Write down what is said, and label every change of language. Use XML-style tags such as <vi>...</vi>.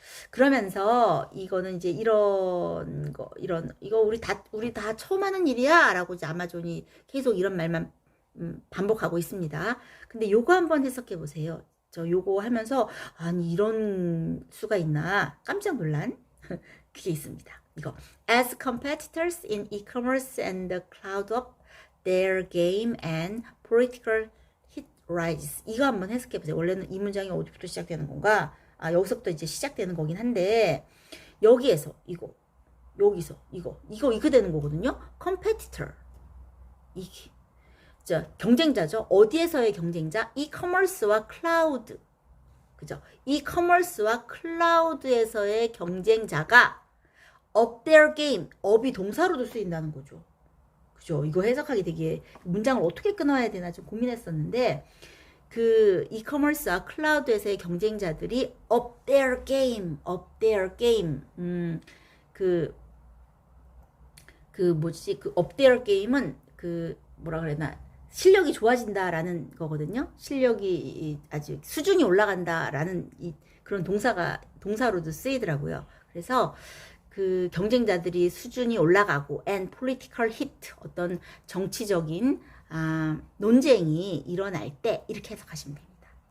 <ko>그러면서 이거는 이제 이거 우리 다 처음 하는 일이야 라고 이제 아마존이 계속 이런 말만 반복하고 있습니다. 근데 요거 한번 해석해 보세요. 저 요거 하면서 아니 이런 수가 있나 깜짝 놀란 그게 있습니다. 이거</ko> <en>as competitors in e-commerce and the cloud up their game and political hit rises.</en> <ko>이거 한번 해석해 보세요. 원래는 이 문장이 어디부터 시작되는 건가? 여기서부터 이제 시작되는 거긴 한데 여기에서 여기서 이거 되는 거거든요. competitor, 이게 경쟁자죠. 어디에서의 경쟁자? e-commerce와 클라우드, 그죠? e-commerce와 클라우드에서의 경쟁자가</ko> <en>up their game,</en> <ko>up이 동사로도 쓰인다는 거죠. 그죠? 이거 해석하기 되게 문장을 어떻게 끊어야 되나 좀 고민했었는데 그 이커머스와 클라우드에서의 경쟁자들이</ko> <en>up their game, up their game.</en> <ko>그 up their game은 그 뭐라 그래나 실력이 좋아진다라는 거거든요. 실력이 아주 수준이 올라간다라는 그런 동사로도 쓰이더라고요. 그래서 그 경쟁자들이 수준이 올라가고</ko> <en>and political hit</en> <ko>어떤 정치적인 논쟁이 일어날 때 이렇게 해석하시면 됩니다.</ko>